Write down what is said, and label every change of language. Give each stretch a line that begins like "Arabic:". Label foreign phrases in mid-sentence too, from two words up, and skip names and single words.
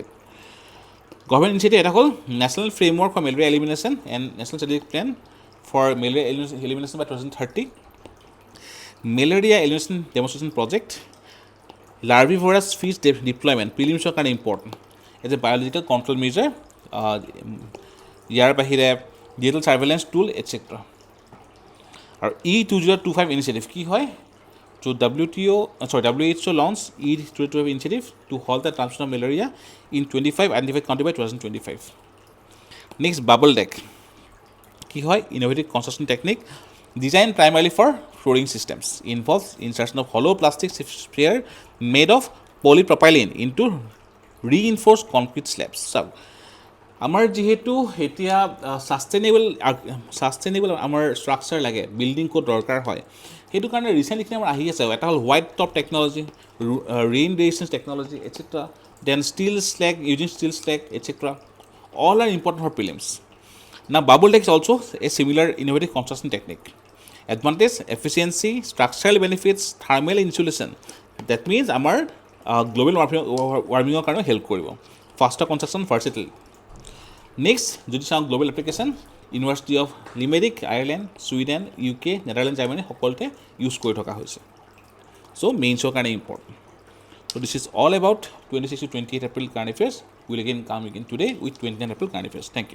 English: Government initiative
Assamese: এটা হ'ল
English: National Framework for Malaria Elimination and National Strategic Plan for Malaria Elimination by 2030. Malaria Elimination Demonstration Project. Larvivorous Fish Deployment. Prelims are kind of important. as a biological control measure,
Assamese: ইয়াৰ বাহিৰে
English: digital surveillance tool etcetera.
Assamese: আৰু E2025 ইনিচিয়েটিভ কি হয়?
English: So WHO launched E2025 initiative to halt the transmission of malaria in 25 identified country by 2025. Next, bubble deck.
Assamese: কি হয়?
English: Innovative construction technique designed primarily for flooring systems. Involves insertion of hollow plastic sphere made of polypropylene into reinforced concrete slabs. So,
Assamese: আমাৰ যিহেতু এতিয়া ছাষ্টেইনেবল আমাৰ ষ্ট্ৰাকচাৰ লাগে, বিল্ডিং ক'ত দৰকাৰ হয়, সেইটো কাৰণে ৰিচেণ্টলি আমাৰ আহি আছে। এটা হ'ল
English: white top technology, rain resistance technology etcetera, then steel slag, using steel slag etcetera, all are important for prelims. Now, bubble deck is also a similar innovative construction technique. Advantage, efficiency, structural benefits, thermal insulation. That means our global warming
Assamese: কাৰণে হেল্প কৰিব।
English: Faster construction, versatile. Next,
Assamese: যদি চাওঁ
English: global application,
Assamese: ইউনিভাৰ্চিটি অফ লিমেৰিক, আয়াৰলেণ্ড, ছুইডেন, UK, নেদাৰলেণ্ড, জাৰ্মানী সকলোতে ইউজ কৰি থকা হৈছে। চ' মেইনছৰ কাৰণে ইম্পৰ্টেণ্ট।
English: so this is all about 26 to 28 April current affairs. will again come again today with 29 April current affairs. thank you.